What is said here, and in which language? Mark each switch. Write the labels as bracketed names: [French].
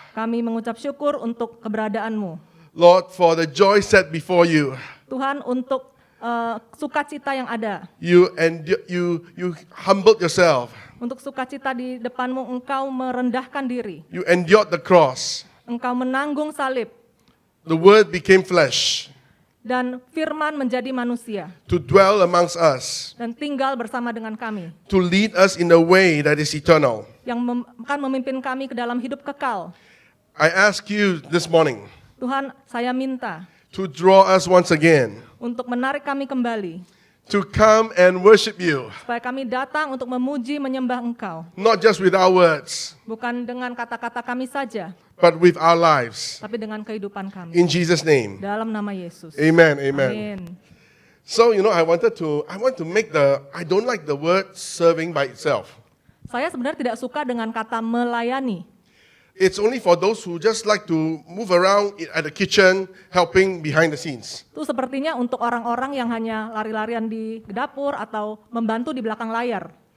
[Indonesian] Kami mengucap syukur untuk keberadaanmu. [English] Lord, for the joy set before you. [Indonesian] Tuhan, untuk sukacita yang ada. [English] You humbled yourself. [Indonesian] Untuk sukacita di depanmu, Engkau merendahkan diri. [English] You endured the cross. [Indonesian] Engkau menanggung salib. [English] The word became flesh [Indonesian] Dan firman menjadi manusia. [English] to dwell amongst us, [Indonesian] Dan tinggal bersama dengan kami. [English] to lead us in a way that is eternal. [Indonesian] Yang akan memimpin kami ke dalam hidup kekal. [English] I ask you this morning [Indonesian] Tuhan, saya minta [English] to draw us once again, [Indonesian] untuk menarik kami kembali. [English] to come and worship you, [Indonesian] Supaya kami datang untuk memuji, menyembah Engkau. [English] not just with our words, [Indonesian] Bukan dengan kata-kata kami saja, [English] but with our lives. [Indonesian] tapi dengan kehidupan kami. [English] In Jesus' name. [Indonesian] Dalam nama Yesus. [English] Amen, amen. [Indonesian] Amin. [English] So, I want to make I don't like the word serving by itself. [Indonesian] Saya sebenarnya tidak suka dengan kata melayani. [English] It's only for those who just like to move around at the kitchen, helping behind the scenes. [Indonesian] Itu sepertinya untuk orang-orang yang hanya lari-larian di dapur atau membantu di belakang layar.